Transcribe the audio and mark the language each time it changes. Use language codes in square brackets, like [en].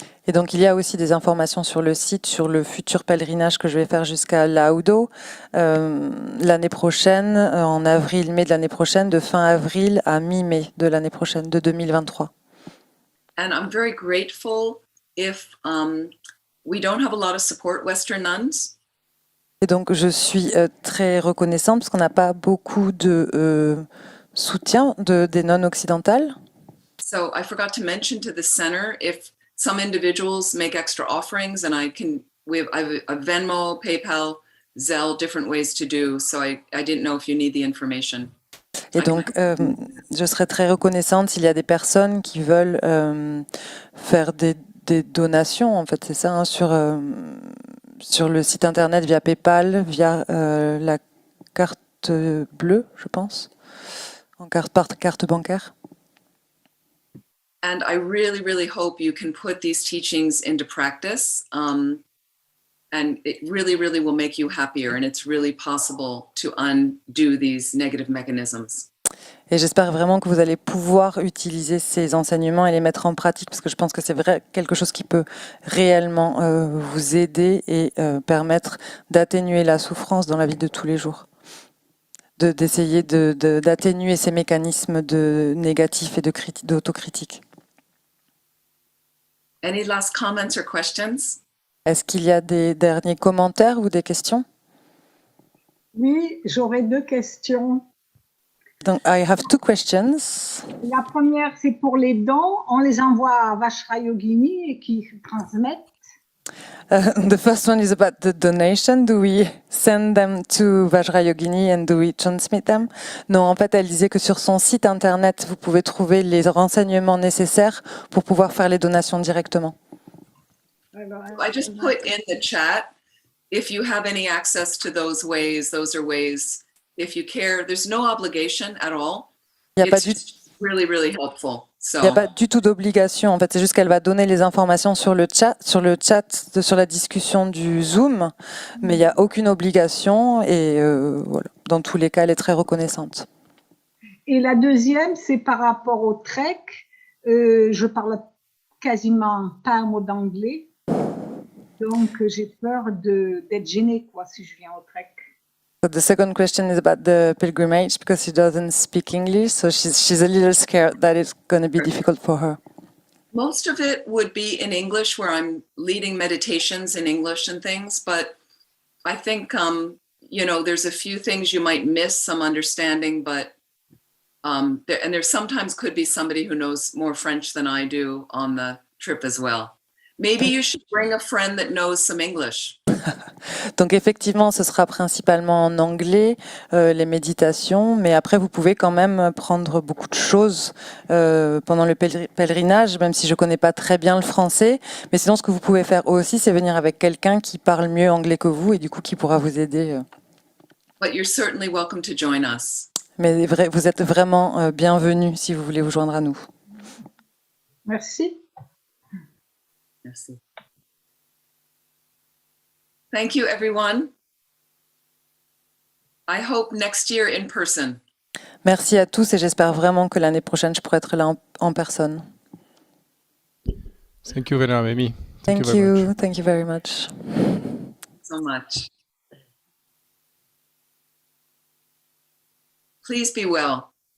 [fr] Et donc, il y a aussi des informations sur le site sur le futur pèlerinage que je vais faire jusqu'à Laudo l'année prochaine, en avril-mai de l'année prochaine, de fin avril à mi-mai de l'année prochaine, de 2023. [en] And I'm very grateful if we don't have a lot of support Western nuns. [fr] Et donc, je suis très reconnaissante parce qu'on n'a pas beaucoup de soutien des nonnes occidentales. [en] So I forgot to mention to the center if some individuals make extra offerings, and I have a Venmo, PayPal, Zelle, different ways to do. So I didn't know if you need the information. [fr] Et donc, je serais très reconnaissante s'il y a des personnes qui veulent faire des donations, en fait, c'est ça, hein, sur le site internet via PayPal, via la carte bleue, je pense, par carte bancaire. [en] And I really, really hope you can put these teachings into practice. And it really, really will make you happier. And it's really possible to undo these negative mechanisms. [fr] Et j'espère vraiment que vous allez pouvoir utiliser ces enseignements et les mettre en pratique, parce que je pense que c'est vrai quelque chose qui peut réellement vous aider et permettre d'atténuer la souffrance dans la vie de tous les jours. D'essayer d'atténuer ces mécanismes négatifs et d'autocritique. [en] Any last comments or questions? [fr] Est-ce qu'il y a des derniers commentaires ou des questions? Oui, j'aurais 2 questions. [en] Donc, I have 2 questions. [fr] La première, c'est pour les dons. On les envoie à Vajrayogini et qui transmettent. [en] The first one is about the donation. Do we send them to Vajrayogini and do we transmit them? [fr] Non, en fait, elle disait que sur son site internet, vous pouvez trouver les renseignements nécessaires pour pouvoir faire les donations directement. [en] I just put in the chat, if you have any access to those are ways. If you care, there's no obligation at all. It's just really, really helpful. [fr] Il n'y a pas du tout d'obligation. En fait, c'est juste qu'elle va donner les informations sur le chat, sur la discussion du Zoom, mais il n'y a aucune obligation et voilà. Dans tous les cas, elle est très reconnaissante. Et la deuxième, c'est par rapport au trek. Je parle quasiment pas un mot d'anglais, donc j'ai peur d'être gênée si je viens au trek. [en] So the second question is about the pilgrimage because she doesn't speak English, so she's a little scared that it's going to be difficult for her. Most of it would be in English, where I'm leading meditations in English and things, but I think, there's a few things you might miss some understanding, but there sometimes could be somebody who knows more French than I do on the trip as well. Maybe you should bring a friend that knows some English. [fr] Donc effectivement, ce sera principalement en anglais, les méditations, mais après vous pouvez quand même prendre beaucoup de choses pendant le pèlerinage, même si je connais pas très bien le français. Mais sinon, ce que vous pouvez faire aussi, c'est venir avec quelqu'un qui parle mieux anglais que vous et du coup qui pourra vous aider. [en] But you're certainly welcome to join us. [fr] Mais vous êtes vraiment bienvenus si vous voulez vous joindre à nous. Merci. Merci. [en] Thank you, everyone. I hope next year in person. [fr] Merci à tous et j'espère vraiment que l'année prochaine, je pourrai être là en personne. [en] Thank you, Vera Mimi. Thank you. Thank you very much. So much. Please be well.